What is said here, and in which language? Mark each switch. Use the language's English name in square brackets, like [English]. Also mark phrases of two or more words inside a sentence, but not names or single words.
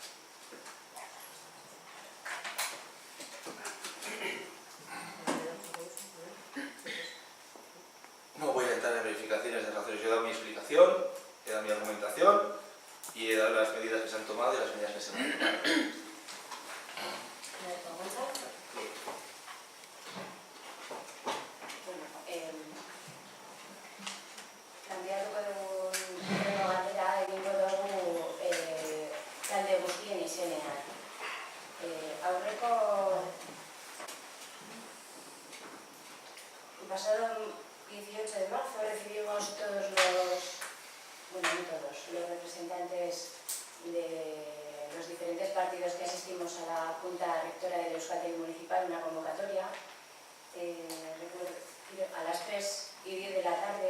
[Spanish] No voy a entrar en verificaciones de razones. Yo he dado mi explicación, he dado mi argumentación y he dado las medidas que se han tomado y las medidas que se van a tomar. [Basque] Kandidateko galdera egingo dugu talde guztien izenean. [Spanish] Pasado 18 de marzo recibimos todos los representantes de los diferentes partidos que asistimos a la Junta Rectora del Euskaltel Municipal una convocatoria a las 3:10 de la tarde.